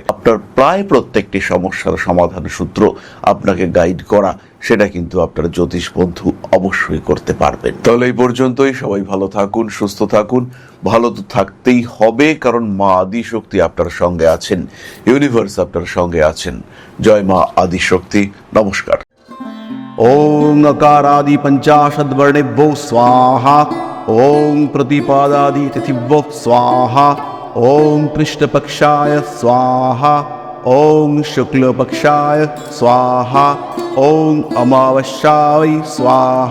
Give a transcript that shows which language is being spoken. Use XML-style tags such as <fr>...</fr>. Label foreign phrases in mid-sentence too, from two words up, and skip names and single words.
<bn>আপনার প্রায় প্রত্যেকটি সমস্যার সমাধান সূত্র আপনাকে গাইড করা, সেটা কিন্তু আপনার জ্যোতিষ বন্ধু অবশ্যই করতে পারবেন। তাহলে এই পর্যন্তই। সবাই ভালো থাকুন, সুস্থ থাকুন। ভালো তো থাকতেই হবে, কারণ মা আদিশক্তি আপনার সঙ্গে আছেন, ইউনিভার্স আপনার সঙ্গে আছেন। জয় মা আদিশক্তি। নমস্কার।</bn> <sa>ओं अकारादि पंचाशद्वर्णेभ्यो स्वाहा। ओं प्रतिपादादि तिथिभ्यो स्वाहा। ओं कृष्णपक्षाय स्वाहा। ओं शुक्लपक्षाय स्वाहा। ओं अमावस्याय स्वाहा।</sa>